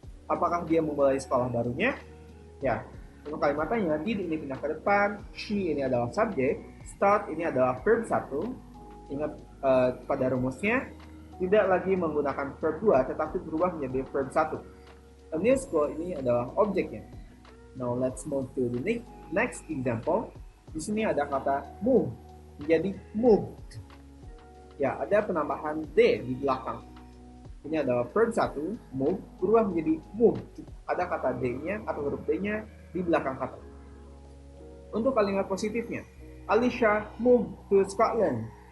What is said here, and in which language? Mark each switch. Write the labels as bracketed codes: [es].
[id] Apakah dia memulai sekolah barunya? Ya, untuk kalimat tanya, did ini pindah ke depan, she ini adalah subjek, start ini adalah verb 1. Ingat pada rumusnya, tidak lagi menggunakan verb 2, tetapi berubah menjadi verb 1. A new school ini adalah objeknya. [en] Now, let's move to the next example. [id] Di sini ada kata move, menjadi moved. Ya, ada penambahan D di belakang. Ini adalah verb 1, move, berubah menjadi moved. Ada kata D-nya atau huruf D-nya di belakang kata. Untuk kalimat positifnya, [en] Alicia moved to Scotland.